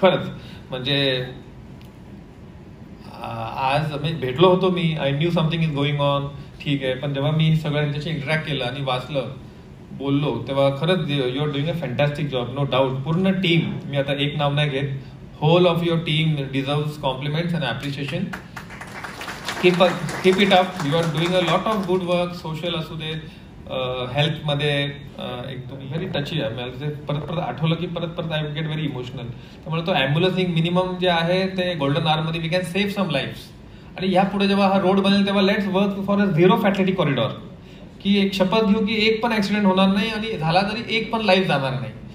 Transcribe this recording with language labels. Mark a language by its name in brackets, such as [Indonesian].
[Marathi] खरंच म्हणजे आज मी भेटलो होतो, मी I new something is going on, ठीक आहे. पण जेव्हा मी सगळं त्यांच्याशी इंटरॅक्ट केलं आणि वाचलं, बोललो, तेव्हा खरंच you R doing a fantastic job, no doubt. पूर्ण टीम, मी आता एक नाव नाही घेत, whole of your team deserves compliments and appreciation. [English] Keep it up. You are doing a lot of good work, social असू दे, [Marathi] हेल्थमध्ये एकदम व्हेरी टची आहे. मला ते परत परत आठवलं की परत परत आय गेट व्हेरी इमोशनल. त्यामुळे तो ॲम्ब्युलन्स मिनिमम जे आहे ते golden आवरमध्ये we can save some lives. आणि ह्या पुढे जेव्हा हा रोड बनेल तेव्हा let's work for a zero फॅटलिटी corridor, की एक शपथ घेऊ की एक पण ऍक्सिडेंट होणार नाही आणि झाला तरी एक पण लाईफ जाणार नाही.